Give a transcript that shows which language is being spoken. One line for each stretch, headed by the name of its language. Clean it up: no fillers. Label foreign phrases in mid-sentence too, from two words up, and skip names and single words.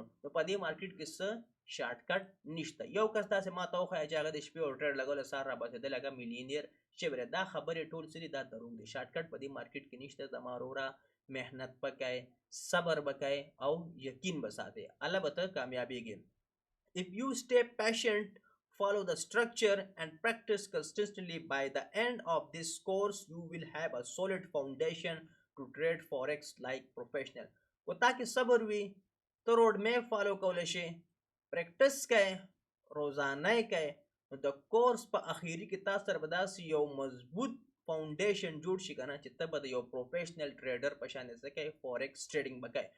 Pashto: نو په دې مارکیټ کې څه شارټکټ نشته. یو کس داسې ما ته وښایه چې هغه د شپې او ټریډ لګولی سهار راباسېدل هغه میلیونیر شوی دی. دا خبرې ټول څه دي دا دروغ دي. شارټکټ په دې مارکیټ کې نشته. زما وروره محنت به کوئ، صبر به کوئ او یقین به ساتئ، الله به ته کامیابېږي.
English: If you stay patient, follow the structure and practice consistently, by the end of this course you will have a solid foundation to trade forex like professional.
Pashto: و تاکي صبر وي ته
English: road map
Pashto: فالو کولی شي، پریکټس کوئ، روزانه یې کوئ، نو د کورس په اخیری کې تاسو سره به داسې یو مضبوط فاونډیشن جوړ شي که نه چې ته به د یو
English: professional trader
Pashto: په شان څه کوئ
English: forex trading
Pashto: به کوئ.